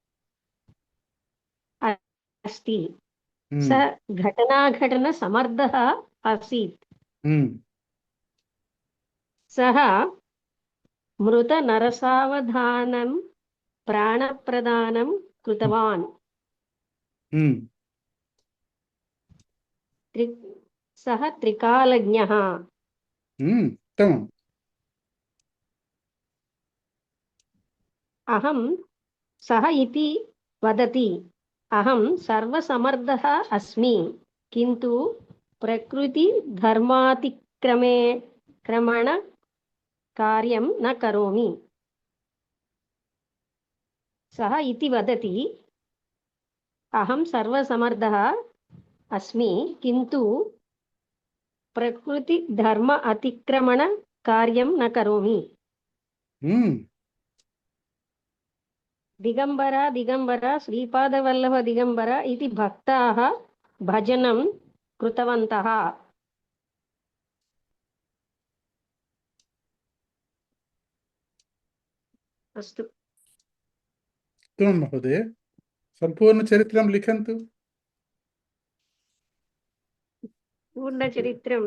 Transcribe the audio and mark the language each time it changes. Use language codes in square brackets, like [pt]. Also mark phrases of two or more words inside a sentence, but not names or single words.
[sa] अस्ति सः घटनाघटनसमर्थः आसीत् सः मृतनरसावधानं प्राणप्रदानं कृतवान् सः त्रिकालज्ञः उत्तमम् अहं सह इति वदति अहं सर्वसमर्थः अस्मि किन्तु प्रकृति क्रमण कार्यं न करोमि. सह इति वदति अहं सर्वसमर्थः अस्मि किन्तु प्रकृति धर्म अतिक्रमण कार्यं न करोमि. दिगम्बर दिगम्बर श्रीपादवल्लभ दिगम्बर इदि भक्ताः भजनं कृतवन्तः. अस्तु. उत्तमं महोदय, सम्पूर्णचरित्रं लिखन्तु. पूर्णचरित्रं